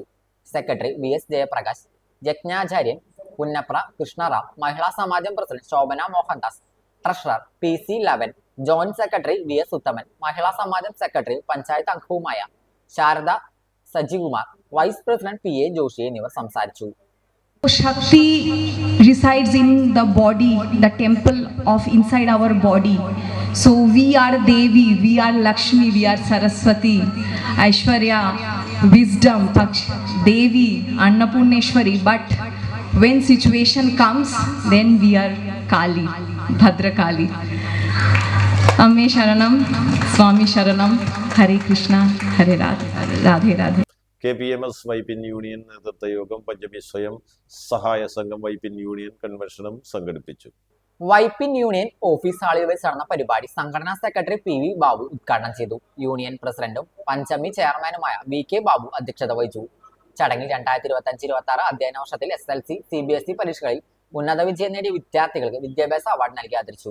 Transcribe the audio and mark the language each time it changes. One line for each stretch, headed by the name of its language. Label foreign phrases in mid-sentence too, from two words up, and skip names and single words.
Malayalam: സെക്രട്ടറി VS ജയപ്രകാശ്, യജ്ഞാചാര്യൻ പുന്നപ്ര കൃഷ്ണറാം, മഹിളാ സമാജം പ്രസിഡന്റ് ശോഭന മോഹൻദാസ്, ട്രഷറർ PC ലവൻ, ജോയിന്റ് സെക്രട്ടറി VS ഉത്തമൻ, മഹിളാ സമാജം സെക്രട്ടറി പഞ്ചായത്ത് അംഗവുമായ ശാരദ സജികുമാർ, വൈസ് പ്രസിഡന്റ് PA ജോഷി എന്നിവർ സംസാരിച്ചു.
English: Shakti resides in the body, the temple of inside our body. So we are Devi, we are Lakshmi, we are Saraswati, Aishwarya, wisdom, Devi, Annapurneshwari. But when situation comes, then we are Kali, Bhadrakali.
Malayalam: അമ്മേ ശരണം, സ്വാമി ശരണം, ഹരേ കൃഷ്ണ, ഹരേ രാധേ, രാധേ രാധേ. KPMS വൈപ്പിൻ യൂണിയൻ നേതൃത്വ യോഗം പഞ്ചമി സ്വയം സഹായ സംഘം വൈപ്പിൻ യൂണിയൻ കൺവെൻഷനും സംഘടിപ്പിച്ചു. വൈപ്പിൻ യൂണിയൻ ഓഫീസ് ഹാളിൽ വെച്ച് നടന്ന പരിപാടി സംഘടനാ സെക്രട്ടറി PV ബാബു ഉദ്ഘാടനം ചെയ്തു. യൂണിയൻ പ്രസിഡന്റും പഞ്ചമി ചെയർമാനുമായ VK ബാബു അധ്യക്ഷത വഹിച്ചു. ചടങ്ങിൽ 2025-26 അധ്യയന വർഷത്തിൽ SLC, CBSE പരീക്ഷകളിൽ ഉന്നത വിജയം നേടിയ വിദ്യാർത്ഥികൾക്ക് വിദ്യാഭ്യാസ അവാർഡ് നൽകി ആദരിച്ചു.